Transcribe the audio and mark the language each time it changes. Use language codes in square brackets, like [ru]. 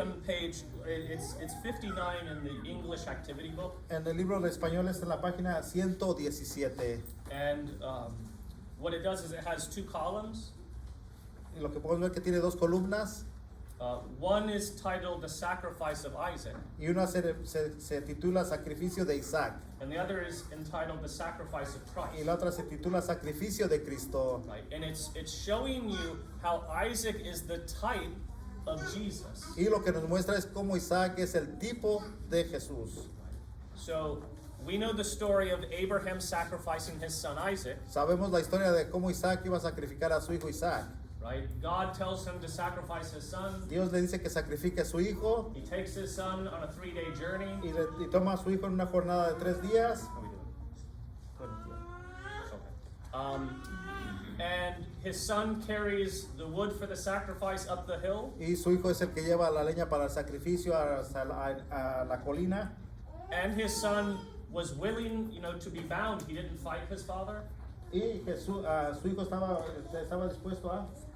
[en] on page, it's 59 in the English activity book, [es] En el libro de español está en la página 117. [en] and what it does is it has two columns. [es] Y lo que podemos ver que tiene dos columnas [en] One is titled "The Sacrifice of Isaac," [es] y una se titula Sacrificio de Isaac [en] and the other is entitled "The Sacrifice of [es] y [en] Christ." [es] la otra se titula Sacrificio de Cristo. [en] Right, and it's showing you how Isaac is the type of Jesus. [es] Y lo que nos muestra es cómo Isaac es el tipo de Jesús. [en] So we know the story of Abraham sacrificing his son Isaac. [es] Sabemos la historia de cómo Isaac iba a sacrificar a su hijo Isaac. [en] Right? God tells him to sacrifice his son. [es] Dios le dice que sacrifique a su hijo [en] He takes his son on a 3-day journey. [es] y toma a su hijo en una jornada de 3 días. [en] How we doing? Okay. And his son carries the wood for the sacrifice up the hill. [es] Y su hijo es el que lleva la leña para el sacrificio a la colina. [en] And his son was willing, to be bound. He didn't fight his father. [es] Y Jesús, su hijo estaba dispuesto a...